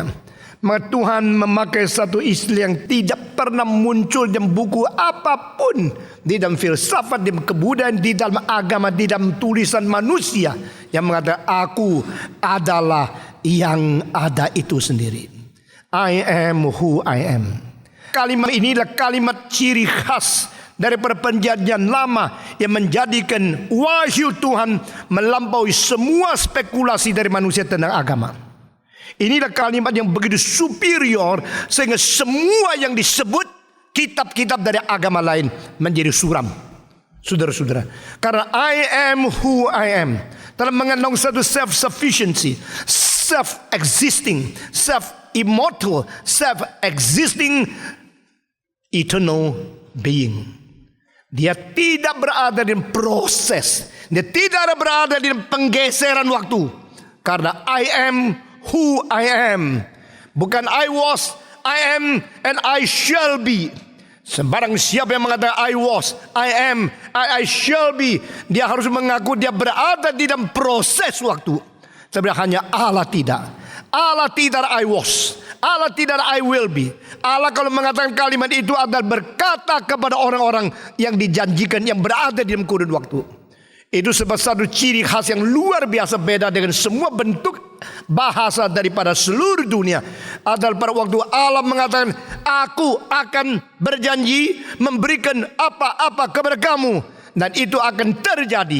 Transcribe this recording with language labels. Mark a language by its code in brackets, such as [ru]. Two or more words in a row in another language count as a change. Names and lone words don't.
[id] Maka Tuhan memakai satu istilah yang tidak pernah muncul dalam buku apapun, di dalam filsafat, di dalam kebudayaan, di dalam agama, di dalam tulisan manusia, yang mengatakan aku adalah yang ada itu sendiri. [en] I am who I am. [id] Kalimat ini adalah kalimat ciri khas daripada perjanjian lama yang menjadikan wahyu Tuhan melampaui semua spekulasi dari manusia tentang agama. Inilah kalimat yang begitu superior sehingga semua yang disebut kitab-kitab dari agama lain menjadi suram. Saudara-saudara, karena [en] I am who I am [id] telah mengandung satu [en] self-sufficiency, self-existing, self-immortal, self-existing, eternal being. [id] Dia tidak berada di proses, dia tidak berada di penggeseran waktu. [en] Karena I am who I am, bukan I was, I am, and I shall be. [id] Sembarang siapa yang mengatakan [en] I was, I am, I shall be, [id] dia harus mengaku dia berada di dalam proses waktu. Sebenarnya hanya Allah tidak. Allah tidak [en] I was, [id] Allah tidak [en] I will be. [id] Allah kalau mengatakan kalimat itu adalah berkata kepada orang-orang yang dijanjikan, yang berada di dalam kurun waktu. Itu sebab satu ciri khas yang luar biasa beda dengan semua bentuk bahasa daripada seluruh dunia adalah pada waktu Allah mengatakan, aku akan berjanji memberikan apa-apa kepada kamu, dan itu akan terjadi.